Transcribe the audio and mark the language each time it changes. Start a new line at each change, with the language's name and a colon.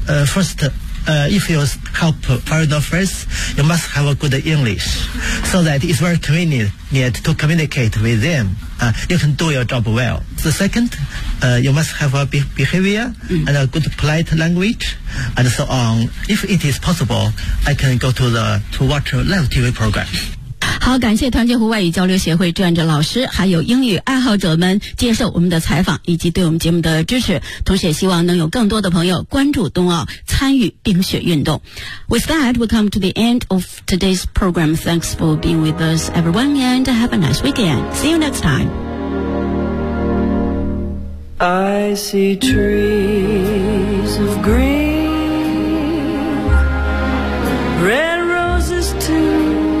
English: If you help foreigner friends, you must have a good English, so that it's very convenient to communicate with them. You can do your job well. The second, you must have a behavior and a good polite language, and so on. If it is possible, I can go to watch live TV program.
Chinese: 好，感谢团结湖外语交流协会志愿者老师还有英语爱好者们接受我们的采访以及对我们节目的支持，同时也希望能有更多的朋友关注冬奥，参与冰雪运动。
English: With that we come to the end of today's program. Thanks for being with us everyone and have a nice weekend. See you next time. I see trees of green, red roses too.